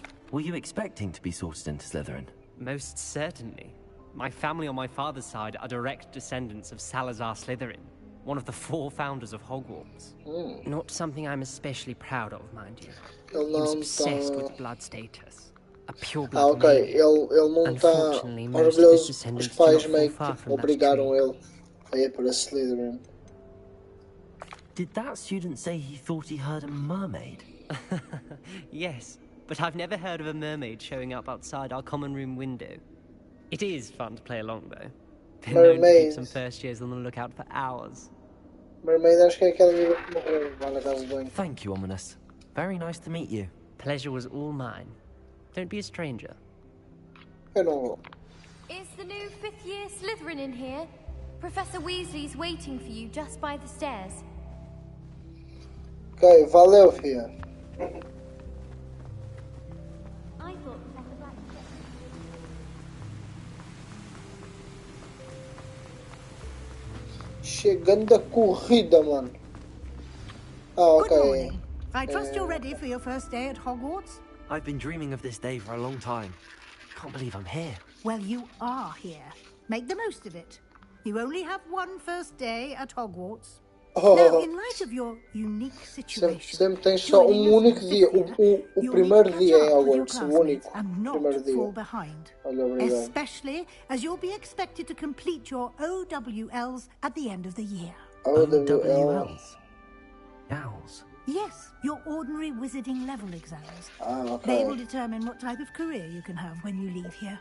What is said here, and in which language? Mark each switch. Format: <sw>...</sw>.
<en>Were you expecting to be sorted into Slytherin? Most certainly. My family on my father's side are direct descendants of Salazar Slytherin, one of the 4 founders of Hogwarts. Not something I'm especially proud of, mind you. He was obsessed with blood status. A pure-blood</en> <pt>ok, ele não está orgulhoso. Os pais meio que obrigaram ele a ir para Slytherin.</pt> <en>Did that student say he thought he heard a mermaid? Yes, but I've never heard of a mermaid showing up outside our common room window. It is fun to play along, though. Been known to keep some first years on the lookout for hours.</en> <pt>Mermaid, acho que é aquela amiga que morreu lá na casa de banho.</pt> <en>Thank you, Ominous. Very nice to meet you. Pleasure was all mine. Don't be a stranger.</en> <pt>Eu não vou.</pt> <en>Is the new 5th year Slytherin in here? Professor Weasley's waiting for you just by the stairs.</en> <pt>Ok, valeu, filha.</pt> <en>I thought Professor Black...</en> <pt>Chegando a corrida, mano. Ah, ok.</pt> <en>Good morning. I trust you're ready for your first day at Hogwarts? I've been dreaming of this day for a long time. Can't believe I'm here. Well, you are here. Make the most of it. You only have one first day at Hogwarts. Now, in light of your unique situation,</en> <pt>Sempre tens só único dia. O primeiro dia em Hogwarts. O único. Primeiro dia.</pt> <en>Fall behind.</en> <pt>Olha, obrigado.</pt> <en>Especially as you'll be expected to complete your OWLs at the end of the year. OWLs? Owls? Yes, your ordinary wizarding level exams. Okay. They will determine what type of career you can have when you leave here.</en>